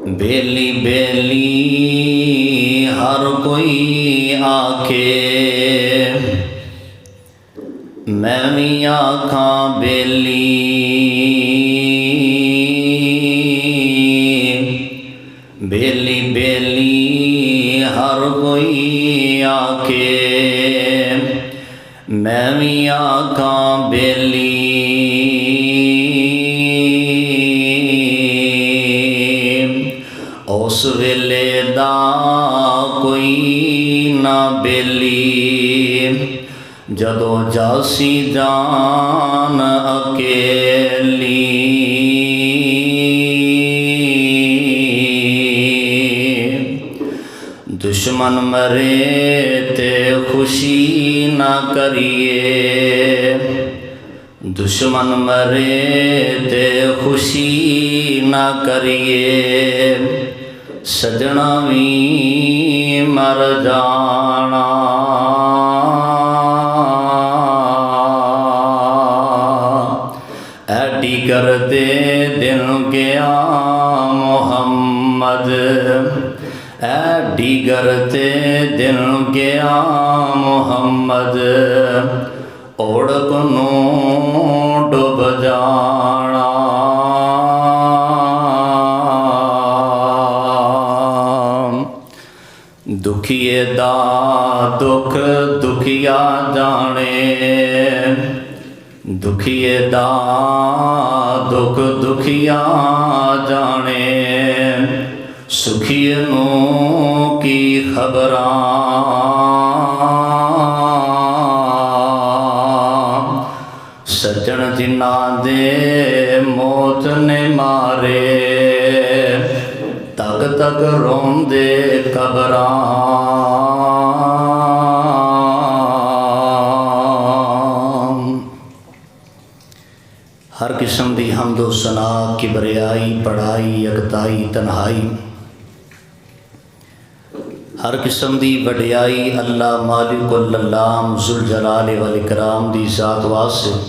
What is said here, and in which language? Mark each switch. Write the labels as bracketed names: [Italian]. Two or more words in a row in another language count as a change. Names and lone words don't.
[Punjabi] بیلی بیلی ہر کوئی آکھے، میں بھی آکھاں بیلی، بیلی بیلی ہر کوئی آکھے، میں بھی آکھاں بیلی۔ اس ویلے دا کوئی نہ بیلی، جدو جاسی جان اکیلی۔ دشمن مرے تے خوشی نہ کریے، دشمن مرے تے خوشی نہ کریے، سجنا بھی مر جانا۔ ایڈی کردے دن گیا محمد، ایڈی کرتے دن گیا محمد، اوڑک نو ڈب جانا۔ دکھیے دا دکھ دکھیا جانے، دکھیے دا دکھ دکھیا جانے، سکھیے نو کی خبراں۔ سجن جنہاں دے موت نے مارے، تک تک روندے قبراں۔ ہر قسم دی حمد و ثنا، کبریائی، بڑائی، یکتائی، تنہائی، ہر قسم دی وڈیائی اللہ [Arabic] مالک العلام ذوالجلال والاکرام [Punjabi] دی ذات واسطے،